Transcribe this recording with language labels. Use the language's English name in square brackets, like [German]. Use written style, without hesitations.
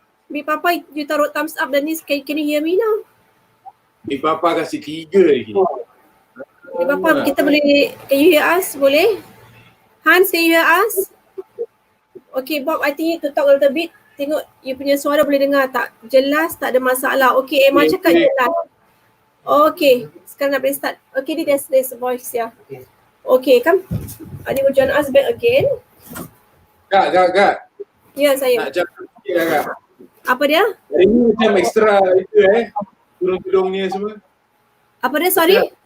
[English] Big Papa, you taruh thumbs up [Malay] dan ni, [English] can you hear me now? [Malay] Big Papa kasih 3 lagi. [English] Big Papa, [Malay] kita boleh, [English] can you hear us? [Malay] Boleh? [English] Hans, can you hear us? Okay, Bob, I think you to talk a little bit. [Malay] Tengok you punya suara boleh dengar tak? Jelas, tak ada masalah. Okay, Emma cakap jelas. Okay, sekarang nak boleh start. [English] Okay, there's a voice here. Okay, come. Adi will join us back again. [Malay] Kak. Ya, saya. Nak cakap sikit lah, Kak. Apa dia? Hari ni macam extra itu tudung-tudung ni semua. Apa dia, sorry?